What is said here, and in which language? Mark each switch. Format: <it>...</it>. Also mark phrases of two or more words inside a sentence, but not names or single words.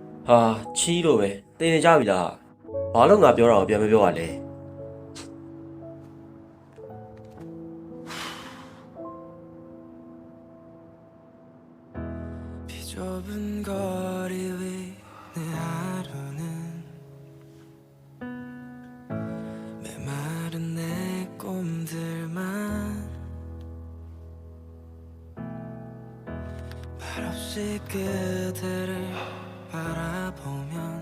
<my>ချီးလို့ပဲတင်နေကြပြီလားဘာလို့ငါပြောတာကိုပြန်မပြောရလဲ</my> <ko>좁은 거리 위 내 하루는 메마른 내 꿈들만 말없이 그대를 바라보면</ko>